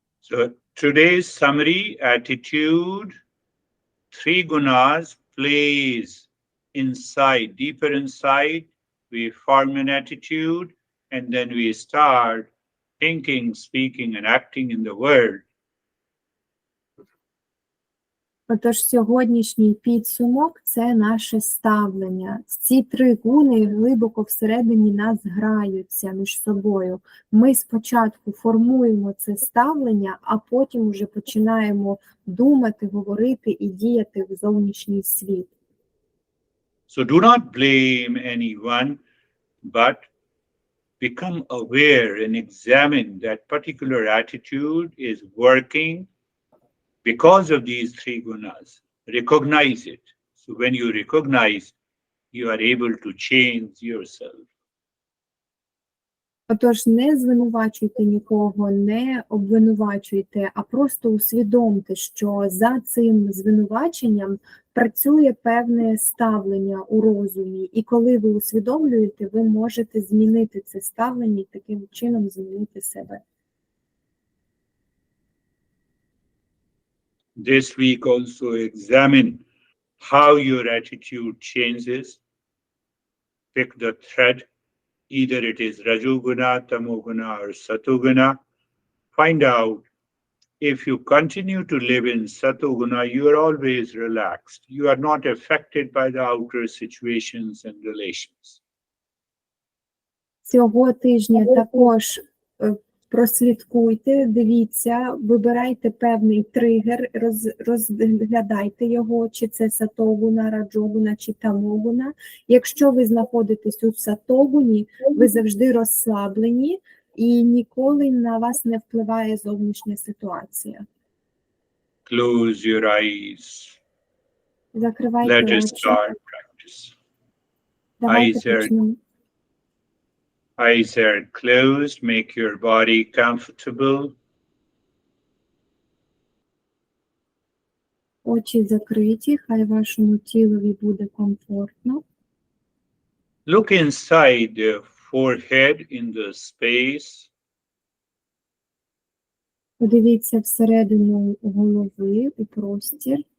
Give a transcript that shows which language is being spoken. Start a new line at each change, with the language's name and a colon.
English: So today's summary: attitude, three gunas plays inside, deeper inside. We form an attitude, and then we start thinking, speaking, and acting in the world.
Ukrainian: Отож, сьогоднішній підсумок – це наше ставлення. Ці три гуни глибоко всередині нас граються між собою. Ми спочатку формуємо це ставлення, а потім вже починаємо думати, говорити і діяти в зовнішній світ.
English: So do not blame anyone, but become aware and examine that particular attitude is working because of these three gunas. Recognize it. So when you recognize, you are able to change yourself.
Ukrainian: Отож, не звинувачуйте нікого, не обвинувачуйте, а просто усвідомте, що за цим звинуваченням працює певне ставлення у розумі. І коли ви усвідомлюєте, ви можете змінити це ставлення і таким чином змінити себе.
English: This week also examine how your attitude changes. Pick the thread. Either it is Rajoguna, Tamoguna, or Satoguna. Find out if you continue to live in Satoguna, you are always relaxed. You are not affected by the outer situations and relations.
Ukrainian: Цього тижня також прослідкуйте, дивіться, вибирайте певний тригер, розглядайте його, чи це сатогуна, раджогуна, чи тамогуна. Якщо ви знаходитесь у сатогуні, ви завжди розслаблені і ніколи на вас не впливає зовнішня ситуація.
English: Close your eyes.
Ukrainian: Закривайте
English: Let us
Ukrainian: очі.
English: start practice.
Ukrainian: Давайте почнемо.
English: Eyes are closed. Make your body comfortable.
Ukrainian: Очі закриті, хай вашому тілові буде комфортно.
English: Look inside the forehead in the space.
Ukrainian: Подивіться всередину голови у простір.